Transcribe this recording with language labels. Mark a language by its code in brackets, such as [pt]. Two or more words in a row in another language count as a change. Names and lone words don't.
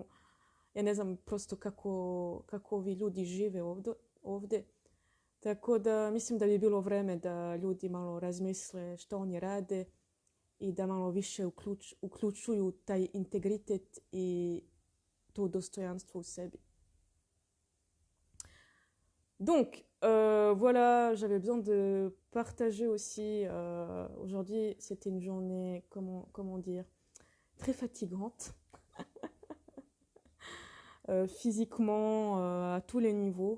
[sr] Ja ne znam prosto kako ovi ljudi žive ovdje. Tako da mislim da bi bilo vreme da ljudi malo razmisle što oni rade i da malo više uključuju taj integritet i to dostojanstvo u sebi. [fr] Donc, voilà, j'avais besoin de partager aussi. Aujourd'hui, c'était une journée, comment dire, très fatigante. Physiquement, à tous les niveaux.